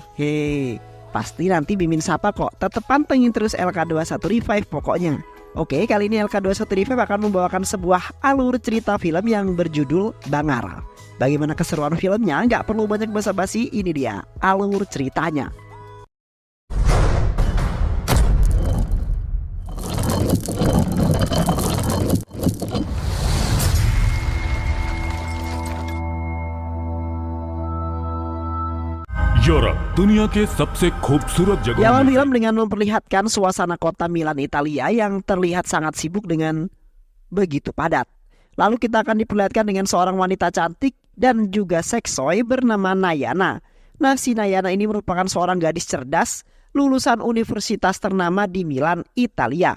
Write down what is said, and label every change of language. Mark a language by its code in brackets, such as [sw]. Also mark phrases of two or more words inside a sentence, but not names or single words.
[id] Pasti nanti Mimin sapa kok. Tetep pantengin terus LK21 Revive pokoknya. Oke, kali ini LK21 Revive akan membawakan sebuah alur cerita film yang berjudul Bangar. Bagaimana keseruan filmnya? Nggak perlu banyak basa-basi, ini dia alur ceritanya. [hi] यूरोप दुनिया के सबसे खूबसूरत जगह। [id] Jalan film dengan memperlihatkan suasana kota Milan, Italia yang terlihat sangat sibuk dengan begitu padat. Lalu kita akan diperlihatkan dengan seorang wanita cantik dan juga seksoi bernama Nayana. Nah, si Nayana ini merupakan seorang gadis cerdas lulusan universitas ternama di Milan, Italia.